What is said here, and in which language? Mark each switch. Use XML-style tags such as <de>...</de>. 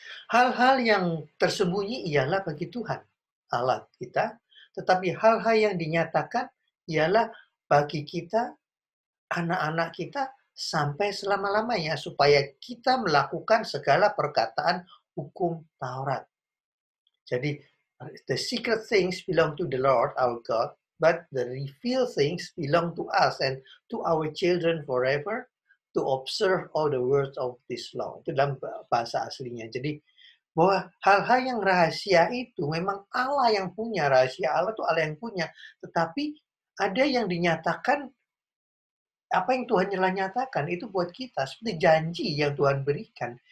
<id>Hal-hal yang tersembunyi ialah bagi Tuhan, Allah kita, tetapi hal-hal yang dinyatakan ialah bagi kita, anak-anak kita, sampai selama-lamanya, supaya kita melakukan segala perkataan hukum Taurat.</id> <en>Jadi, the secret things belong to the Lord our God, but the revealed things belong to us and to our children forever, to observe all the words of this law.</en> <id>Itu dalam bahasa aslinya. Jadi, bahwa hal-hal yang rahasia itu memang Allah yang punya, rahasia Allah itu Allah yang punya. Tetapi ada yang dinyatakan, apa yang Tuhan telah nyatakan itu buat kita, seperti janji yang Tuhan berikan.</id>